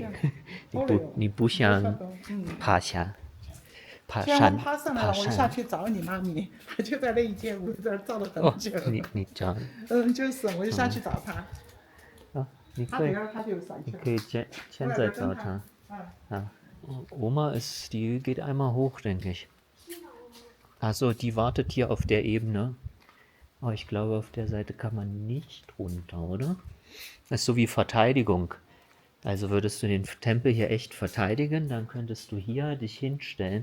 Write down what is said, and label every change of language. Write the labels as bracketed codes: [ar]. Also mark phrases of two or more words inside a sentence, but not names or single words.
[zh] 好累哦你不想爬山，爬山，爬上来了，我就下去找你妈咪，她就在那一间屋子找了哦很久。，你讲就是，我就下去找她，啊，你她可以等下她就上去了。可以现在找他。Ja. [de] Oma die geht einmal hoch, denke ich. Achso, die wartet hier auf der Ebene. Aber ich glaube, auf der Seite kann man nicht runter, oder? Das ist so wie Verteidigung. Also würdest du den Tempel hier echt verteidigen, dann könntest du hier dich hinstellen.